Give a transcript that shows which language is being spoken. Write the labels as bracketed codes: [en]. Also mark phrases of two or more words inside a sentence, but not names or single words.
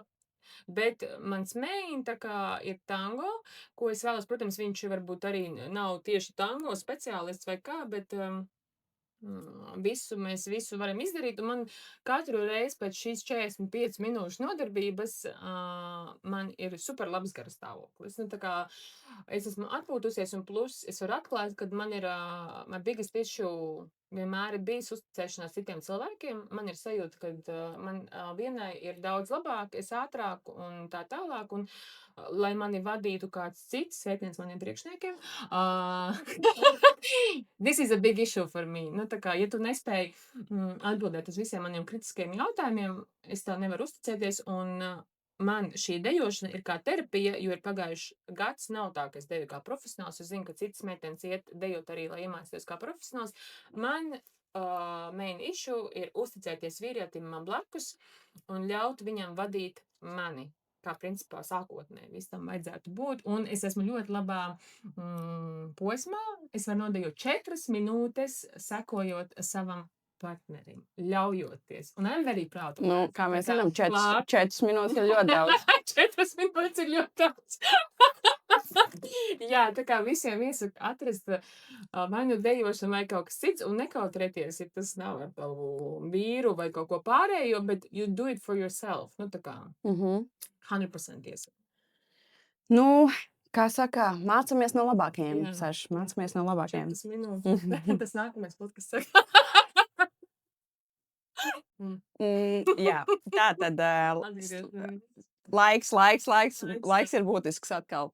[lv] Bet mans main tā kā ir tango, ko es vēlos, protams, viņš varbūt arī nav tieši tango speciālists vai kā, bet mēs visu varam izdarīt, un man katru reizi pēc šīs 45 minūšu nodarbības man ir super labs garastāvoklis. Nu, tā kā es esmu atpūtusies, un plus es varu atklāt, kad man ir [en] my biggest issue [lv] vienmēr ir bijis uzticēšanās citiem cilvēkiem. Man ir sajūta, ka man vienai ir daudz labāk, es ātrāk un tā tālāk, un lai mani vadītu kāds cits, sveiciens maniem priekšniekiem. [en] This is a big issue for me. [lv] Nu, tā kā, ja tu nespēji atbildēt uz visiem maniem kritiskiem jautājumiem, es tev nevaru uzticēties, un man šī dejošana ir kā terapija, jo ir pagājuši gads, nav tā, ka es deju kā profesionāls, es zinu, ka citas meitenes iet dejot arī, lai iemācītos kā profesionāls. Man [en] main issue [lv] ir uzticēties vīrietim man blakus un ļaut viņam vadīt mani, kā principā sākotnē visam vajadzētu būt. Un es esmu ļoti labā posmā, es varu nodejot 4 minūtes, sekojot savam partnerim, ļaujoties. [en] Un I'm very proud. [lv] Nu, kā mēs zinām, 4 minūtes ir ļoti daudz. 4 minūtes ir ļoti daudz. Jā, tā kā visiem iesaku atrast vai nu dejošanu vai kaut kas cits, un nekautrēties, ja tas nav ar tavu vīru vai kaut ko pārējo, bet [en] you do it for yourself. [lv] Nu, tā kā 100% iesaku. Nu, kā saka, mācamies no labākajiem, Saš, mācamies no labākajiem. 4 minūtes. Tas nākamais podcasts saka. Jā, tā tad laiks ir būtisks atkal.